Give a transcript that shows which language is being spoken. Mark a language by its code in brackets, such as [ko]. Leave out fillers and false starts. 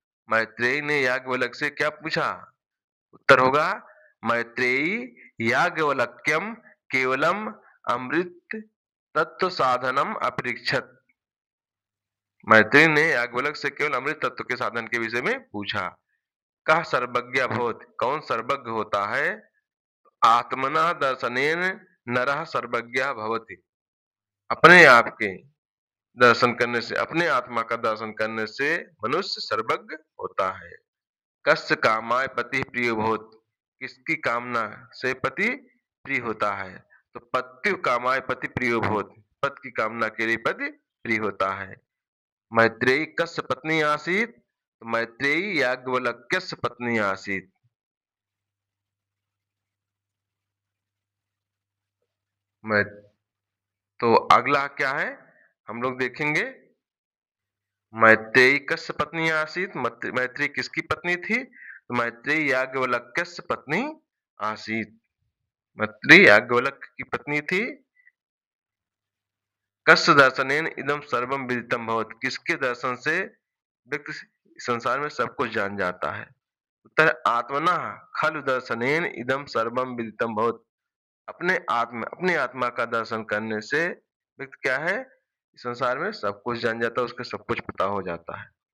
[hi] मैत्रेयी ने याज्ञवल्क्य से क्या पूछा? उत्तर होगा [sa] मैत्रेयी याज्ञवल्क्यम केवलम अमृत तत्व साधनम अपृच्छत। [hi] मैत्रेयी ने याज्ञवल्क्य से केवल अमृत तत्व के साधन के विषय में पूछा। [sa] कह सर्वज्ञ भवति। [hi] कौन सर्वज्ञ होता है? [sa] आत्मना दर्शनेन नरः सर्वज्ञ भवति। [hi] अपने आप के दर्शन करने से, अपने आत्मा का दर्शन करने से मनुष्य सर्वज्ञ होता है। [sa] कस्य कामाय पति प्रिय भवति। [hi] किसकी कामना से पति प्रिय होता है? तो [sa] पत्यु कामाय पति प्रिय भवति। [hi] पति की कामना के लिए पति प्रिय होता है। [sa] मैत्रेयी कस्य पत्नी आसीत। तो मैत्रेयी याज्ञवल्क्यस्य पत्नी आसीत। [hi] तो अगला क्या है हम लोग देखेंगे, [sa] मैत्रेयी कस्य पत्नी आसीत। [hi] मैत्रेयी किसकी पत्नी थी? तो [sa] मैत्रेयी याज्ञवल्क्यस्य पत्नी आसीत। [hi] मैत्रेयी याज्ञवल्क्य की पत्नी थी। [sa] कस्य दर्शनेन इदम सर्वम विदितम भवति। [hi] किसके दर्शन से व्यक्ति संसार में सब कुछ जान जाता है? [sa] उत्तर आत्मना खलु दर्शनेन इदम सर्वम विदितम भवति। [hi] अपने आत्मा का दर्शन करने से व्यक्ति क्या है, संसार में सब कुछ जान जाता है, उसके सब कुछ पता हो जाता है।